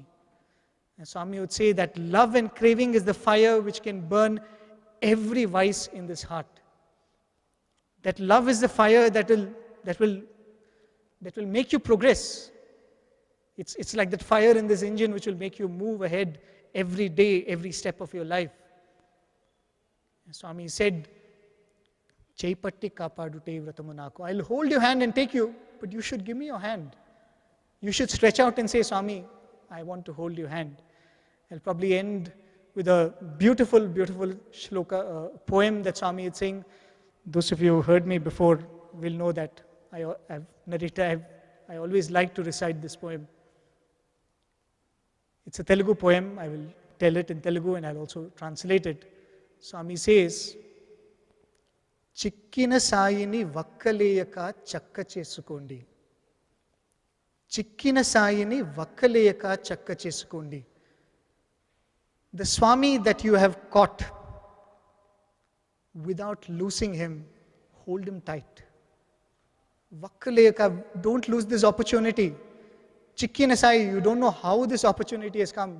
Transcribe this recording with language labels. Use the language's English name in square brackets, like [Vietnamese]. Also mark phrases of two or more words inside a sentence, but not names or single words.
[English] And Swami would say that love and craving is the fire which can burn every vice in this heart. That love is the fire that will make you progress. It's like that fire in this engine which will make you move ahead every day, every step of your life. And Swami said, [Telugu] చేయిపట్టి కాపాడుటే వ్రతమునకు. [English] I'll hold your hand and take you, but you should give me your hand. You should stretch out and say, Swami, I want to hold your hand. I'll probably end with a beautiful, beautiful shloka, poem that Swami is saying. Those of you who heard me before will know that I always like to recite this poem. It's a Telugu poem. I will tell it in Telugu and I'll also translate it. Swami says, [Telugu] చిక్కిన సాయిని వక్కలేయక చక్క చేసుకొండి. చిక్కిన సాయిని వక్కలేయక చక్క చేసుకొండి. [English] The Swami that you have caught, without losing him, hold him tight. Vakkaleyaka, don't lose this opportunity. [Telugu] చిక్కిన సాయి, [English] you don't know how this opportunity has come.